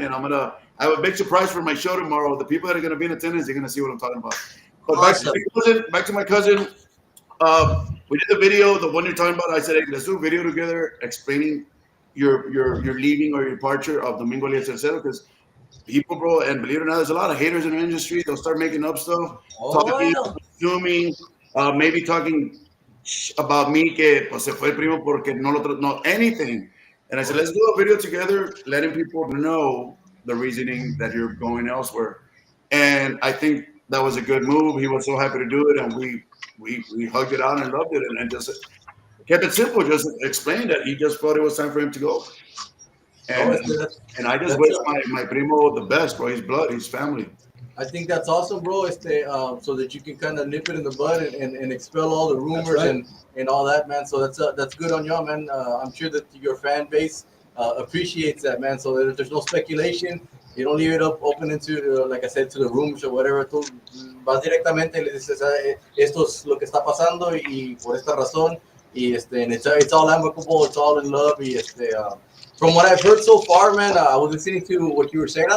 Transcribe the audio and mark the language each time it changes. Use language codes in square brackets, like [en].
[en] And I have a big surprise for my show tomorrow. The people that are going to be in attendance, they're going to see what I'm talking about. But awesome. back to my cousin. we did the video, the one you're talking about. I said, hey, let's do a video together explaining your leaving or your departure of Domingo Elias because people, bro, and believe it or not, there's a lot of haters in the industry. They'll start making up stuff, Oh, talking, yeah. assuming, maybe talking about me [es] que pues se fue el primo porque no [en] anything. And I said, let's do a video together, letting people know the reasoning that you're going elsewhere. And I think that was a good move. He was so happy to do it, and we hugged it out and loved it, and just kept it simple. Just explained that he just thought it was time for him to go. Oh, And and I just wish my primo the best, bro. He's blood, he's family. I think that's awesome, bro. So that you can kind of nip it in the bud and expel all the rumors and all that, man. So that's good on y'all, man. I'm sure that your fan base appreciates that, man. So that there's no speculation. You don't leave it open into, like I said, to the rumors or whatever. [es] Tú vas directamente y le dices, esto es lo que está pasando y por esta razón. [en] Y and it's all amicable. It's all in love. Y from what I've heard so far, man, I was listening to what you were saying.